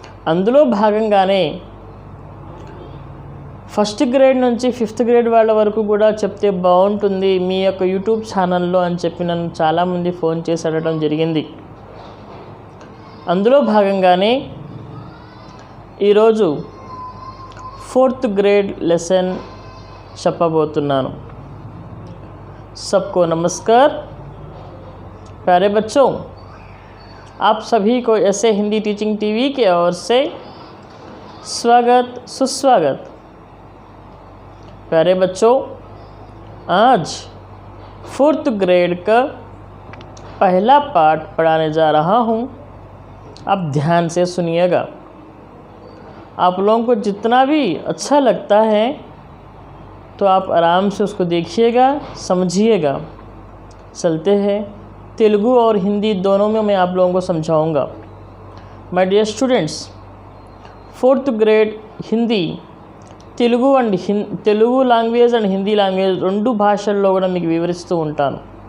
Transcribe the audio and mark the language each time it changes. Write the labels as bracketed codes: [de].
[te] అందులో భాగంగానే 1st grade నుంచి 5th గ్రేడ్ వాళ్ళ వరకు కూడా చెప్తే బాగుంటుంది మీ యొక్క యూట్యూబ్ ఛానల్లో అని చెప్పి నన్ను చాలామంది ఫోన్ చేసి అడగడం జరిగింది. అందులో భాగంగానే ఈరోజు 4th ग्रेड लेसन చెప్పబోతున్నాను. [hi] सबको नमस्कार. प्यारे बच्चों, आप सभी को ऐसे हिंदी टीचिंग टीवी की ओर से स्वागत, सुस्वागत. प्यारे बच्चों, आज 4th ग्रेड का पहला पाठ पढ़ाने जा रहा हूँ. आप ध्यान से सुनिएगा. आप लोगों को जितना भी अच्छा लगता है तो आप आराम से उसको देखिएगा, समझिएगा. चलते हैं. तेलुगु और हिंदी दोनों में मैं आप लोगों को समझाऊंगा. [en] my dear students, 4th grade Hindi [te] Telugu language and Hindi language రెండు భాషల్లో కూడా మీకు వివరిస్తూ ఉంటాను.